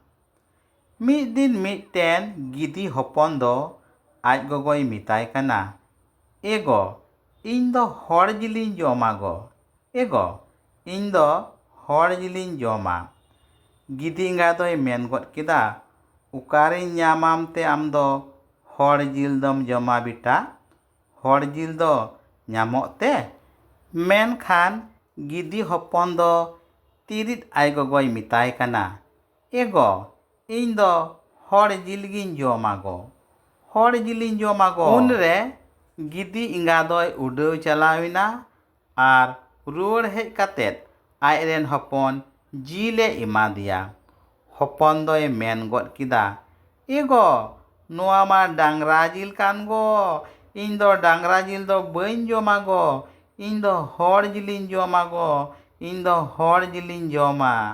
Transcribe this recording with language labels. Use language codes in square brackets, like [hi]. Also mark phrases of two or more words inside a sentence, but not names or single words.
[sat] ᱢᱤᱫ ᱫᱤᱱ ᱢᱤᱫᱴᱮᱱ ᱜᱤᱫᱤ ᱦᱚᱯᱚᱱ ᱫᱚ ᱟᱡ ᱜᱚᱜᱚᱭ ᱢᱮᱛᱟᱭ ᱠᱟᱱᱟ, ᱜᱚ ᱤᱧ ᱫᱚ ᱦᱚᱲ ᱡᱤᱞᱤᱧ ᱡᱚᱢᱟ ᱜᱚ, ᱜᱚ ᱤᱧ ᱫᱚ ᱦᱚᱲ ᱡᱤᱞᱤᱧ ᱡᱚᱢᱟ᱾ ᱜᱤᱫᱤ ᱮᱸᱜᱟ ᱫᱚᱭ ᱢᱮᱱ ᱜᱚᱫ ᱠᱮᱫᱟ, ᱚᱠᱟᱨᱤᱧ ᱧᱟᱢᱟᱢ ᱛᱮ ᱟᱢ ᱫᱚ ᱦᱚᱲ ᱡᱤᱞ ᱫᱚᱢ ᱡᱚᱢᱟ ᱵᱮᱴᱟ? ᱦᱚᱲ ᱡᱤᱞ ᱫᱚ ᱧᱟᱢᱚᱜ ᱛᱮ? ᱢᱮᱱᱠᱷᱟᱱ ᱜᱤᱫᱤ ᱦᱚᱯᱚᱱ ᱫᱚ ᱛᱤᱨᱤᱫ ᱟᱡ ᱜᱚᱜᱚᱭ ᱢᱮᱛᱟᱭ ᱠᱟᱱᱟ, ᱜᱚ ᱤᱧ ᱫᱚ ᱦᱚᱲ ᱡᱤᱞ ᱜᱤᱧ joma go, hor jiliñ joma go। ᱩᱱᱨᱮ ᱜᱤᱫᱤ ᱮᱸᱜᱟ ᱫᱚᱭ ᱩᱰᱟᱹᱣ ᱪᱟᱞᱟᱣᱮᱱᱟ ᱟᱨ ᱨᱩᱣᱟᱹᱲ ᱦᱮᱡ ᱠᱟᱛᱮᱫ ᱟᱡᱨᱮᱱ ᱦᱚᱯᱚᱱ ᱡᱤᱞᱮ ᱮᱢᱟᱫᱮᱭᱟ। ᱦᱚᱯᱚᱱ ᱫᱚᱭ ᱢᱮᱱ ᱜᱚᱫ ᱠᱮᱫᱟ, ᱜᱚ ᱱᱚᱣᱟ ᱢᱟ ᱰᱟᱝᱨᱟ ᱡᱤᱞ ᱠᱟᱱ ᱜᱚ, ᱤᱧ ᱫᱚ ᱰᱟᱝᱨᱟ ᱡᱤᱞ ᱫᱚ ᱵᱟᱹᱧ ᱡᱚᱢᱟ ᱜᱚ, ᱤᱧ ᱫᱚ ᱦᱚᱲ ᱡᱤᱞᱤᱧ ᱡᱚᱢᱟ ᱜᱚ, ᱤᱧ ᱫᱚ ᱦᱚᱲ ᱡᱤᱞᱤᱧ ᱡᱚᱢᱟ।